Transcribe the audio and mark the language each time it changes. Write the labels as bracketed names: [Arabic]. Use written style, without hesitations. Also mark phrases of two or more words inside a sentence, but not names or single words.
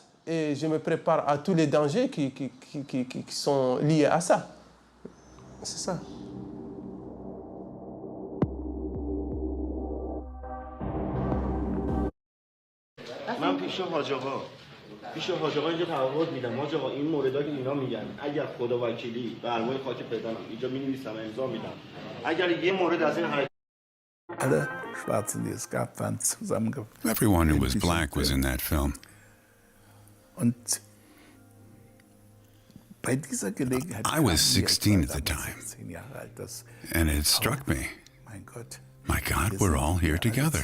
[French] Et je me prépare à tous les dangers qui sont liés à ça. C'est ça. [Persian] من پیش حاج آقا اینجا تعهد میدم. حاج آقا این موردها که اینا میگن اگر خدا وکیلی برمای خاک پدرم اینجا می‌نویسم امضا میدم. اگر یه مورد از این حرکت [English] Everyone who was black was in that film. I was 16 at the time, and it struck me, my God, we're all here together.